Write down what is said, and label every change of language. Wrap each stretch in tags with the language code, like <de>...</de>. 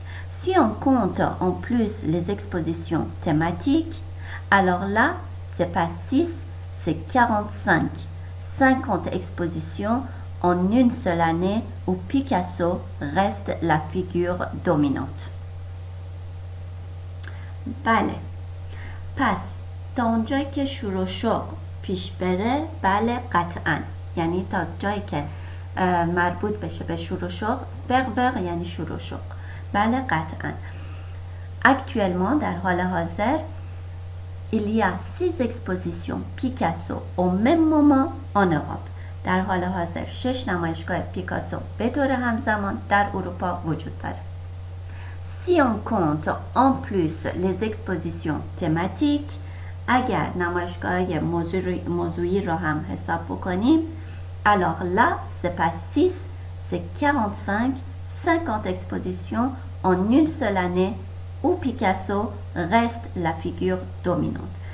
<fr>Si on compte en plus les expositions thématiques, alors là, c'est pas 6, c'est 45, 50 expositions en une seule année où Picasso reste la figure dominante.</fr> <fa>بله، پس تا اونجایی که شروع شغل پیش بره، بله قطعا، یعنی تا جایی که مربوط بشه به شروع شغل، فرور یعنی شروع شغل، بله قطعا.</fa> <fr>Actuellement</fr> <fa>در حال حاضر</fa> <fr>il y a 6 expositions Picasso au même moment en Europe.</fr> <fa>در حال حاضر 6 نمایشگاه پیکاسو به طور همزمان در اروپا وجود داره.</fa> <fr>Si on compte en plus les expositions thématiques،</fr> <fa>اگر نمایشگاه موضوعی رو هم حساب بکنیم،</fa> <fr>alors là, c'est pas 6, c'est 45, 50 expositions en une seule année où Picasso reste la figure dominante.</fr>